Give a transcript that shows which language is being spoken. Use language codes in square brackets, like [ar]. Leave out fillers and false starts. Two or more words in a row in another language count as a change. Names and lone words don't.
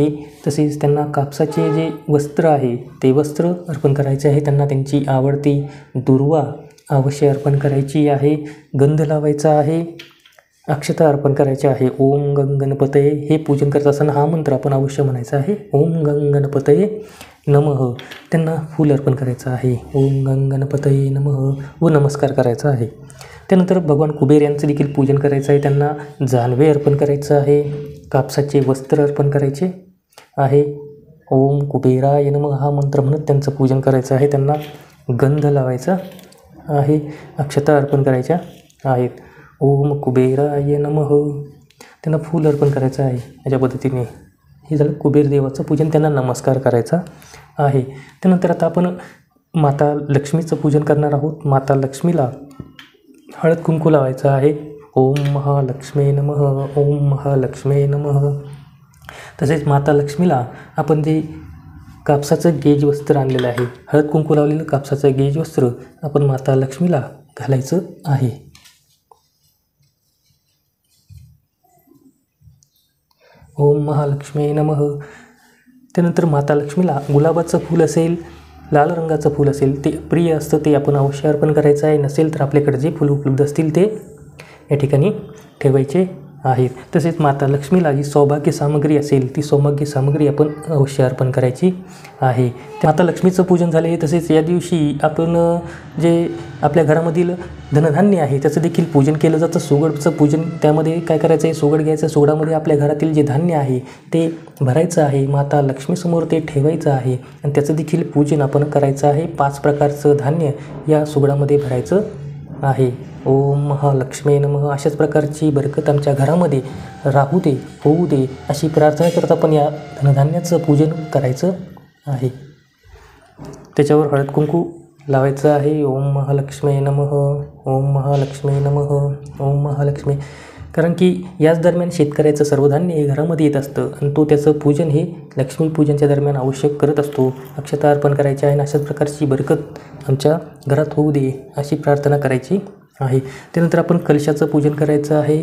[mr] तसेच त्यांना कापसाचे जे वस्त्र आहे ते वस्त्र अर्पण करायचे आहे. त्यांना त्यांची आवडती दुर्वा अवश्य अर्पण करायची आहे. गंध लावायचा आहे. अक्षता अर्पण करायची आहे. [sa] ओम गंग गणपतये [mr] हे पूजन करत असताना हा मंत्र आपण अवश्य म्हणायचा आहे. [sa] ओम गंग गणपतये नमः. [mr] त्यांना फूल अर्पण करायचं आहे. [sa] ओम गंग गणपतये नमः [mr] व नमस्कार करायचा आहे. त्यानंतर भगवान कुबेर यांचं देखील पूजन करायचं आहे. त्यांना जानवे अर्पण करायचं आहे. कापसाचे वस्त्र अर्पण करायचे आहे. [sa] ओम कुबेराय नमः [mr] हा मंत्र म्हणत त्यांचं पूजन करायचं आहे. त्यांना गंध लावायचा आहे. अक्षता अर्पण करायच्या आहेत. [sa] ओम कुबेराय नमः. [mr] त्यांना फूल अर्पण करायचं आहे. अशा पद्धतीने हे झालं कुबेर देवाचं पूजन. त्यांना नमस्कार करायचा आहे. त्यानंतर आता आपण माता लक्ष्मीचं पूजन करणार आहोत. माता लक्ष्मीला हळद कुंकू लावायचं आहे. [sa] ओम महालक्ष्मी नमः. ओम महालक्ष्मी नमः. [mr] तसेच माता लक्ष्मीला आपण जे कापसाचं गेज वस्त्र आणलेलं आहे, हळद कुंकू लावलेलं कापसाचं गेज वस्त्र आपण माता लक्ष्मीला घालायचं आहे. [sa] ओम महालक्ष्मी नमः. [mr] त्यानंतर माता लक्ष्मीला गुलाबाचं फूल असेल, लाल रंगाचं फूल असेल ते प्रिय असतं, ते आपण अवश्य अर्पण करायचं आहे. नसेल तर आपल्याकडे जे फूल उपलब्ध असतील ते या ठिकाणी ठेवायचे आहेत. तसेच माता लक्ष्मीला जी सौभाग्य सामग्री असेल ती सौभाग्य सामग्री आपण अवश्य अर्पण करायची आहे. माता लक्ष्मीचं पूजन झाले. तसेच या दिवशी आपण जे आपल्या घरामधील धनधान्य आहे त्याचं देखील पूजन केलं जातं. सुगडचं पूजन, त्यामध्ये काय करायचं आहे, सुगड घ्यायचं. सुगडामध्ये आपल्या घरातील जे धान्य आहे ते भरायचं आहे. माता लक्ष्मीसमोर ते ठेवायचं आहे आणि त्याचं देखील पूजन आपण करायचं आहे. 5 प्रकारचं धान्य या सुगडामध्ये भरायचं आहे. [sa] ओम महालक्ष्मी नमः. [mr] अशाच प्रकारची बरकत आमच्या घरामध्ये राहू दे, होऊ दे अशी प्रार्थना करत आपण या धनधान्याचं पूजन करायचं आहे. त्याच्यावर हळद कुंकू लावायचं आहे. [sa] ओम महालक्ष्मी नमः. ओम महालक्ष्मी नमः. ओम महालक्ष्मी. [mr] कारण की याच दरम्यान शेतकऱ्याचं सर्व धान्य हे घरामध्ये येत असतं आणि तो त्याचं पूजन हे लक्ष्मीपूजनच्या दरम्यान आवश्यक करत असतो. अक्षता अर्पण करायची आहे आणि अशाच प्रकारची बरकत आमच्या घरात होऊ दे अशी प्रार्थना करायची आहे. त्यानंतर आपण कलशाचं पूजन करायचं आहे.